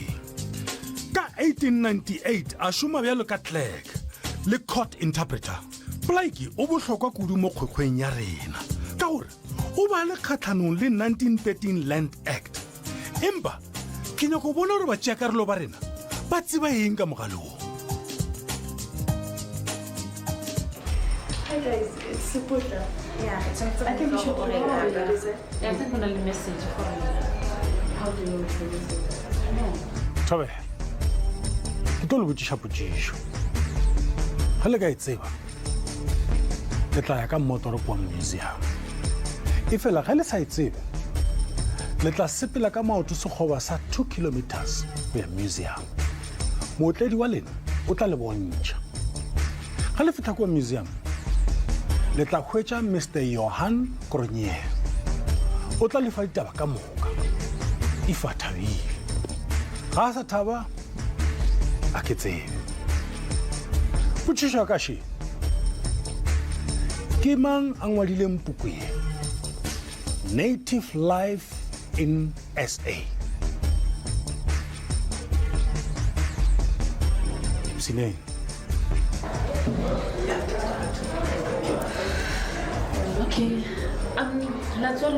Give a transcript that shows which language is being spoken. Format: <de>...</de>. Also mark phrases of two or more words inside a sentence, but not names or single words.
<nso>Ka 1898 a šoma bjalo ka clerk le</nso> <en>court interpreter.</en> <nso>Plaatje o bohlokwa kudu mo kgwekhweng ya rena ka gore o ba le kgatlhanong le 1913 Land Act. Empa ke nyako bona gore batšeakarolo ba rena ba tseba eng ka mogalong.</nso> <en>Hi guys, it's Supporter. Yeah, I think we should do it. I think on the message for How do you introduce it?</en> <nso>Thabe ke tlo le botšiša potšišo ge le ka e tseba le tla ya ka mmotoro kwa museum e fela ge le sa e tsebe le tla sepela ka maoto sekgoba sa 2 kilometers go ya museum. Mootledi wa lena o tla le bontšha ge le fitha kwa museum le tla hwetša Mr. Johan Cronje o tla lefa ditaba ka moka if a thabile ga a sa thaba a ke tsebe. Potšišo ka še ke mang a ngwadileng puku e Native Life in SA? Sineng.</nso> <en>Okay. Let's all</en>